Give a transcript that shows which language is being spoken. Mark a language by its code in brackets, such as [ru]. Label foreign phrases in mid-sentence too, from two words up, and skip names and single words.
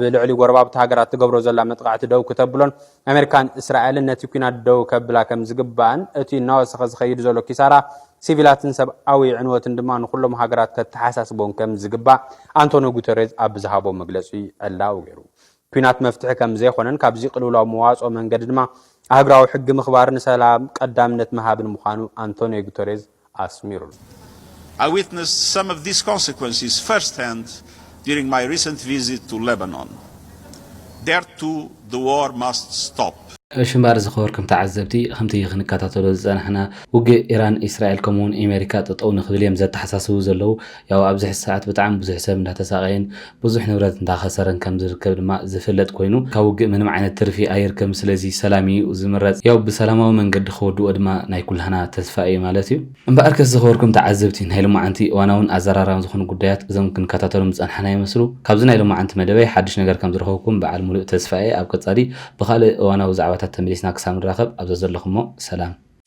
[ti] ልዕሊ ጎረባብቲ ሃገራት ትገብሮ ዘላ መጥቃዕቲ ደው ክተብሎን ኣሜሪካን እስራኤልን ነቲ ኩናት ደው ከብላ ከም ዝግባእን እቲ እናወሰኸ ዝኸይድ ዘሎ ኪሳራ ሲቪላትን ሰብኣዊ ዕንወትን ድማ ንኩሎም ሃገራት ከተሓሳስቦን ከም ዝግባእ አንቶኒዮ ጉተሬዝ ኣብ ዝሃቦ መግለፂ ዕላው ገይሩ። ኩናት መፍትሒ ከም ዘይኮነን ካብዚ ቅልውላው መዋፅኦ መንገዲ ድማ ሃገራዊ ሕጊ ምኽባርን ሰላም ቀዳምነት መሃብን ምዃኑ አንቶኒዮ ጉተሬዝ ኣስሚሩ። [en] I witnessed some of these consequences firsthand during my recent visit to Lebanon. There too, the war must stop. [ti] ሽምባር ዝኸበርኩም ተዓዘብቲ ከምቲ ክንከታተሎ ዝፀናሕና ውግእ ኢራን እስራኤል ከምኡውን ኣሜሪካ ጠጠው ንክብል እዮም ዘተሓሳስቡ ዘለው ያው ኣብዚ ሕዚ ሰዓት ብጣዕሚ ብዙሕ ሰብ እንዳተሳቀየን ብዙሕ ንብረት እንዳኸሰረን ከም ዝርከብ ድማ ዝፍለጥ ኮይኑ ካብ ውግእ ምንም ዓይነት ትርፊ ኣይርከብን። ስለዚ ሰላም እዩ ዝምረፅ ያው ብሰላማዊ መንገዲ ክወድኦ ድማ ናይ ኩልሃና ተስፋ እዩ ማለት እዩ። እምበኣር ከስ ዝኸበርኩም ተዓዘብቲ ናይ ሎማዓንቲ እዋናውን ኣዘራራብን ዝኾኑ ጉዳያት እዞም ክንከታተሎም ዝፀናሕና ይመስሉ። ካብዚ ናይ ሎማዓንቲ መደበይ ሓድሽ ነገር ከም ዝረኸብኩም በዓል ሙሉእ ተስፋ ኣብ ቀጻሊ ብኻልእ እዋናዊ ዛዕባ ተመሊስና ክሳብ ንራኸብ ኣብዚ ዘለኹሞ ሰላም።